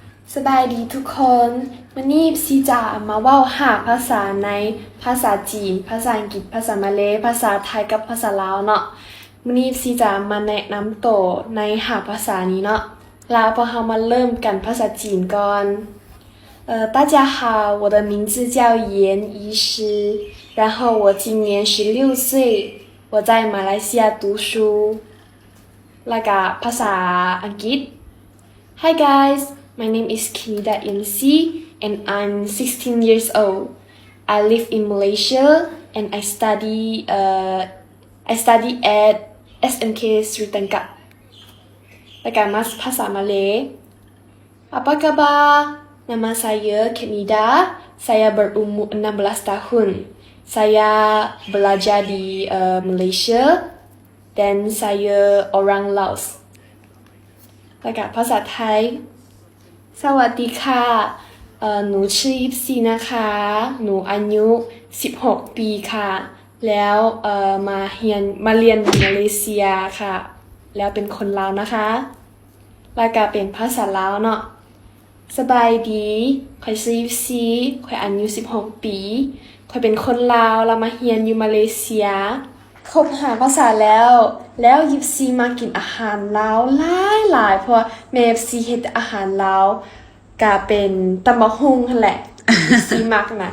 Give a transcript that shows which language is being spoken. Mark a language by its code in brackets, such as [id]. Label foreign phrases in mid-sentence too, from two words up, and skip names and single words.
[lo] ສະບາຍດີທຸກຄົນວັນນີ້ຊິຈະມາເວົ້າ5ພາສາໃນພາສາຈີນພາສາອັງກິດພາສາມາເລພາສາໄທ ກັບພາສາລາວເນາະວັນນີ້ຊິຈະມາແນະນຳໂຕໃນ5ພາສານີ້ເນາະແລ້ວພໍເຮົາມາເລີ່ມກັນພາສາຈີນກ່ອນ [zh] 大家好我的名字叫严医师然后我今年16岁我在马来西亚读书 [lo] ແລ້ວກໍພາສາອັງກິດ [en] Hi guys My name is Kinida MC and I'm 16 years old. I live in Malaysia and I study at SMK Sri Lanka. [lo] ແລ້ວກໍມາພາສາມາເລ [ms] Apa kabar? Nama saya Kinida. Saya berumur 16 tahun. Saya belajar di Malaysia dan saya orang Laos. [th] แล้วก็ภาษาไทยสวัสดีค่ะหนูชื่อยิปซีนะคะหนูอายุ16ปีค่ะแล้วมาเรี ยนมาเลเซียค่ะแล้วเป็นคนลาวนะคะ [lo] ແລ້ວກໍເປັນພາສາລາວເນາະສະບາຍດີຂ້ອຍຊື່ຢິບຊີຂ້ອຍອາຍຸ16ປີຂ້ອຍເປັນຄົນລາວແລ້ວມາຮຽນຢູ່ມາເລເຊຍຄົບ5ພາສາແລ້ວຢິບຊີມາກິນອາຫານລາວຫຼາຍເພາະແມ່ຢິບຊີເຮັດອາຫານລາວກໍເປັນຕຳບັກຫຸ່ງນັ້ນແຫຼະຢິບຊີມັກນະ